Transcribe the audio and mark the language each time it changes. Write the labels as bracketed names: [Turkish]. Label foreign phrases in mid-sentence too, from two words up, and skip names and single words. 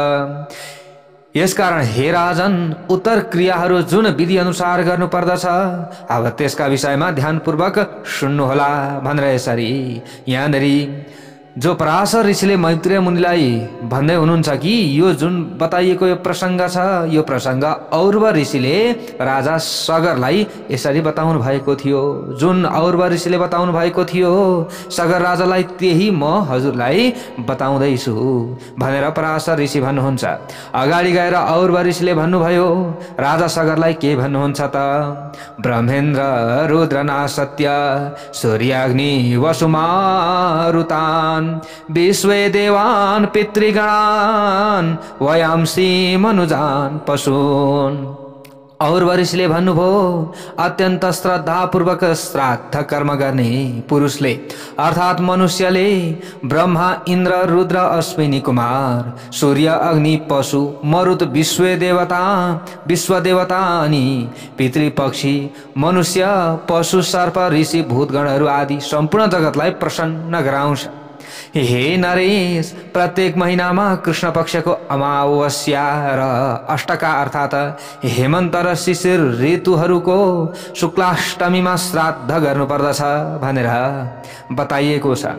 [Nepali] यसकारण हे राजन, उत्तर क्रियाहरू जुन विधि अनुसार गर्नुपर्दछ अब त्यसका विषयमा ध्यानपूर्वक सुन्नुहोला भनेर यसरी यहाँनिर जो पराशर ऋषिले मैत्रेय मुनिलाई भन्दै हुनुहुन्छ कि यो जुन बताइएको यो प्रसङ्ग छ, यो प्रसङ्ग औरव ऋषिले राजा सगरलाई यसरी बताउनु भएको थियो। जुन औरव ऋषिले बताउनु भएको थियो सगर राजालाई त्यही म हजुरलाई बताउँदैछु भनेर पराशर ऋषि भन्नुहुन्छ। अगाडि गएर औरव ऋषिले भन्नुभयो, राजा सगरलाई के भन्नुहुन्छ त? [Sanskrit] ब्रह्मेन्द्र रुद्रनासत्य सूर्याग्नि वसुमारुतान विश्वे देवान पितृगणान वयांसी मनुजान पशून। [Nepali] और वरिष्ठले भन्नुभयो अत्यन्त श्रद्धापूर्वक श्राद्ध कर्म गर्ने पुरुषले अर्थात् मनुष्यले ब्रह्मा इन्द्र रुद्र अश्विनी कुमार सूर्य अग्नि पशु मरुत विश्वदेवता अनि पितृपक्षी मनुष्य पशु सर्प ऋषि भूतगणहरू आदि सम्पूर्ण जगतलाई प्रसन्न गराउँछ। हे नरेश, प्रत्येक महिनामा कृष्ण पक्षको अमावस्या र अष्टका अर्थात् हेमन्त र शिशिर ऋतुहरूको शुक्लाष्टमीमा श्राद्ध गर्नुपर्दछ भनेर बताइएको छ।